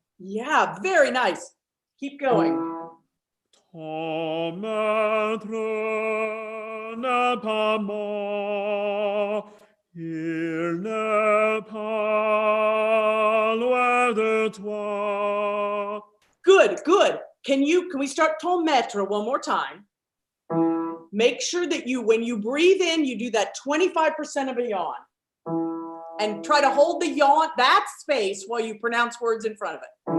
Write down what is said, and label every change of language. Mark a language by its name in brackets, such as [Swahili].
[English] Yeah, very nice. Keep going. [French] Ton maître n'est pas mort, il n'est pas loin de toi. [English] Good, good. Can we start [French] ton maître [English] one more time? Make sure that when you breathe in, you do that 25% of a yawn. And try to hold the yawn, that space, while you pronounce words in front of it.